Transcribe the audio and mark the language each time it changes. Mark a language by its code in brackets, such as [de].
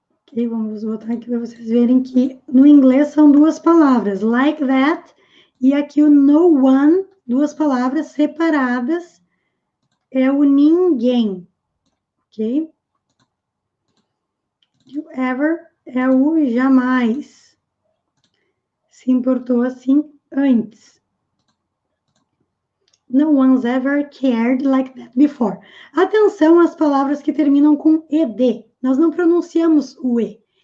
[pt] Ok, vamos voltar aqui para vocês verem que no inglês são duas palavras, [en] like that, [pt] e aqui o no one, duas palavras separadas, é o ninguém, ok? E o ever é o jamais. Se importou assim antes. [en] No one's ever cared like that before. [pt] Atenção às palavras que terminam com ed. Nós não pronunciamos o e.